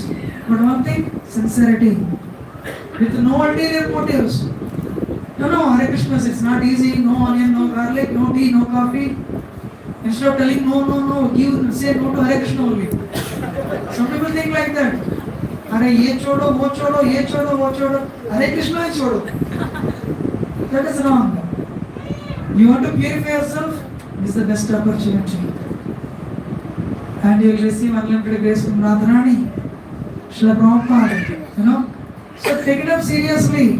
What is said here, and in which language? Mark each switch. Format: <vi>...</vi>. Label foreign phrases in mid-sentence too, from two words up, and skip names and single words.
<en>But one thing, sincerity. With no ulterior motives. No, Hare Krishna, it's not easy. No onion, no garlic, no tea, no coffee. Instead of telling no, say no to Hare Krishna only. Some people think like that.</en> <hi>हरे ये छोड़ो, वो छोड़ो, ये छोड़ो, वो छोड़ो.</hi> <en>Hare Krishna is chodo. That is wrong. You want to purify yourself? This is the best opportunity. And you will receive unlimited grace from Radharani, Srila Prabhupada. So take it up seriously.</en>